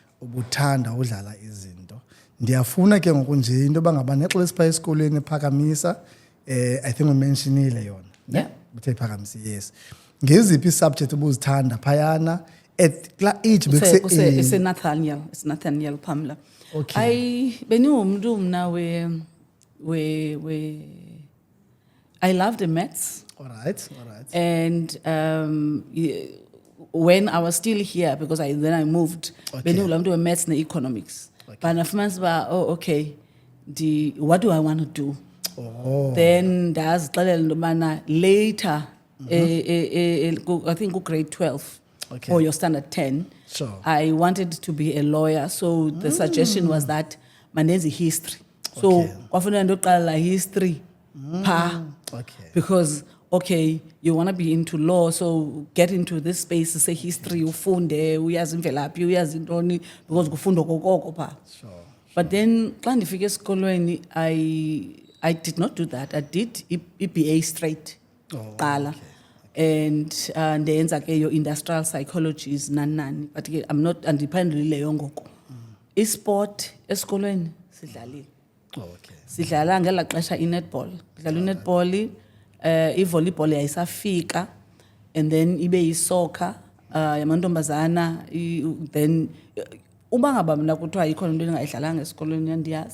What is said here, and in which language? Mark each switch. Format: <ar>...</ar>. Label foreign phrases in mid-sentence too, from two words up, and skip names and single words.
<xh>ubuthanda udlala izinto. Ndiyafuna ke ngoku nje into bangaba nexesha esipha esikolweni ephakamisa</xh> <en>I think</en> <xh>umentionile yona.</xh> <en>Yeah.</en> <xh>Uthe phakamisa yes. Ngeziphi subject ubuzithanda phayana at kla age</xh> <en>It's Nathaniel Pamela. Okay.</en> <xh>Beniwumuntu mna</xh> <en>I loved the maths. All right. And when I was still here, because then I moved, Okay. beniwumuntu maths and economics. But nafumanisa okay, what do I want to do? Oh. Then</en> <xh>ndazixelela into yobana</xh> <en>later, I think grade 12 Okay. or your standard 10, Sure. I wanted to be a lawyer. So the suggestion was that manenze history. So Okay.</en> <xh>kwafuneka ndoqala history pa</xh> <en>Okay. because okay, you want to be into law, so get into this space, say history,</en> <xh>ufunde, uyazi imvelaphi, uyazi intoni, because kufundwa kokoko pa.</xh> <en>Sure. But then</en> <xh>xa ndifike esikolweni</xh> <en>I did not do that. I did BA straight qala. And</en> <xh>ndenza ke</xh> <en>your industrial psychologies nani. But ke I'm not</en> <xh>andiphandulileyo ngoko. Isport esikolweni sidlalile.</xh> <en>Okay.</en> <xh>Sidlala ngela xesha i-netball. Sidlala i-netball, i-volleyball yayisafika,</xh> <en>and then</en> <xh>ibe yi-soccer, yamantombazana, then uba ngaba mna kuthiwa ikhona into endingayidlalanga esikolweni andiyazi.</xh>